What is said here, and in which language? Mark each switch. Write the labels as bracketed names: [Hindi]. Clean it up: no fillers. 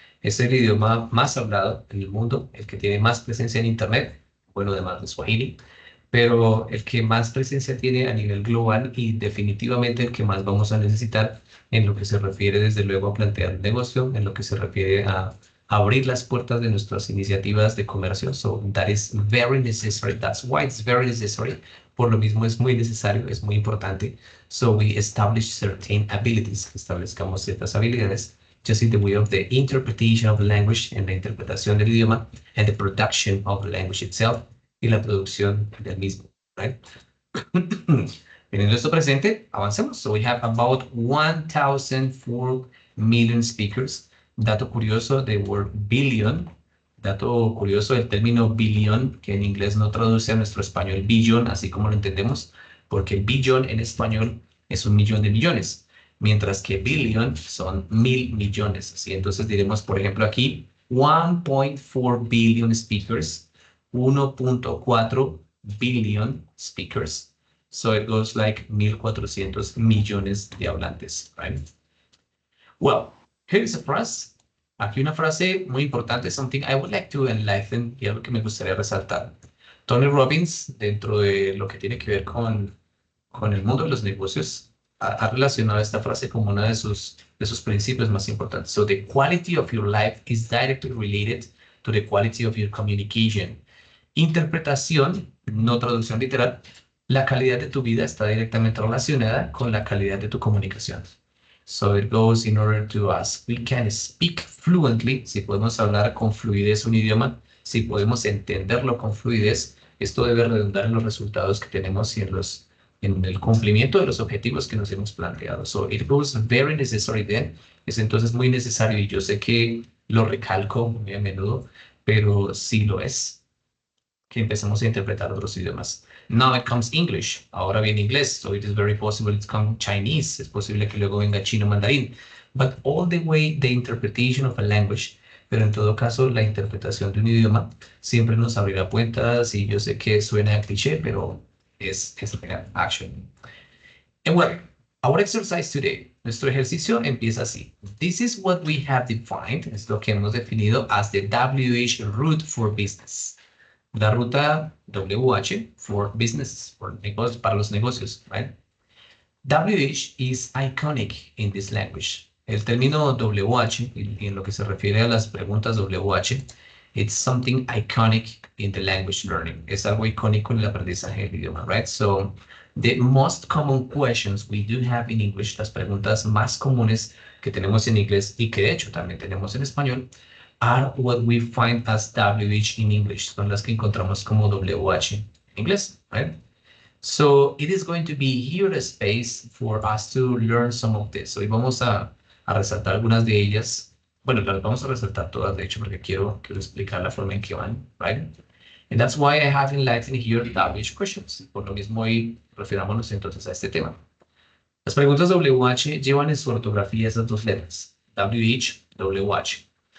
[Spanish] Es el idioma más hablado en el mundo, el que tiene más presencia en Internet, bueno, además de Swahili, pero el que más presencia tiene a nivel global y definitivamente el que más vamos a necesitar en lo que se refiere desde luego a plantear un negocio, en lo que se refiere a abrir las puertas de nuestras iniciativas de comercio. [English] So that is very necessary. That's why it's very necessary. [Spanish] Por lo mismo es muy necesario, es muy importante. [English] So we establish certain abilities. [Spanish] Establezcamos ciertas habilidades [English] just in the way of the interpretation of the language, [Spanish] en la interpretación del idioma, [English] and the production of the language itself, [Spanish] y la producción del mismo, [English] right? [Spanish] Teniendo esto presente, avancemos. [English] So we have about 1,004 million speakers. [Spanish] Dato curioso de [English] word billion. [Spanish] Dato curioso del término billón, que en inglés no traduce a nuestro español billón, así como lo entendemos, porque billón en español es 1.000.000 de millones, mientras que billion son 1.000 millones. ¿Sí? Entonces diremos, por ejemplo, aquí [English] 1.4 billion speakers, 1.4 billion speakers. So it goes like 1.400 [Spanish] millones de hablantes, [English] right? Well, here's a phrase. [Spanish] Aquí una frase muy importante, [English] something I would like to enlighten, [Spanish] y algo que me gustaría resaltar. Tony Robbins, dentro de lo que tiene que ver con el mundo de los negocios, ha relacionado esta frase como uno de sus principios más importantes. [English] So the quality of your life is directly related to the quality of your communication. [Spanish] Interpretación, no traducción literal, la calidad de tu vida está directamente relacionada con la calidad de tu comunicación. [English] So it goes in order to us. We can speak fluently, [Spanish] si podemos hablar con fluidez un idioma, si podemos entenderlo con fluidez, esto debe redundar en los resultados que tenemos y en el cumplimiento de los objetivos que nos hemos planteado. [English] So it goes very necessary then. [Spanish] Es entonces muy necesario y yo sé que lo recalco muy a menudo, pero sí lo es, que empecemos a interpretar otros idiomas. [English] Now it comes English. [Spanish] Ahora viene inglés. [English] So it is very possible it comes Chinese. [Spanish] Es posible que luego venga chino mandarín. [English] But all the way, the interpretation of a language, [Spanish] pero en todo caso, la interpretación de un idioma siempre nos abrirá puertas y yo sé que suena a cliché, pero es real, action. [English] And well, our exercise today, [Spanish] nuestro ejercicio empieza así. [English] This is what we have defined, [Spanish] es lo que hemos definido [English] as the WH root for business. [Spanish] La ruta WH [English] for business, [Spanish] para los negocios, right? [English] WH is iconic in this language. [Spanish] El término WH, y en lo que se refiere a las preguntas WH, [English] it's something iconic in the language learning. [Spanish] Es algo icónico en el aprendizaje del idioma, right? [English] So, the most common questions we do have in English, [Spanish] las preguntas más comunes que tenemos en inglés y que de hecho también tenemos en español, [English] are what we find as WH in English. [Spanish] Son las que encontramos como WH en inglés, right? [English] So it is going to be here a space for us to learn some of this. [Spanish] Hoy vamos a resaltar algunas de ellas. Bueno, las vamos a resaltar todas, de hecho, porque quiero explicar la forma en que van, right? [English] And that's why I have enlightened here WH questions. [Spanish] Por lo mismo, hoy refirámonos entonces a este tema. Las preguntas WH llevan en su ortografía esas dos letras, WH, WH.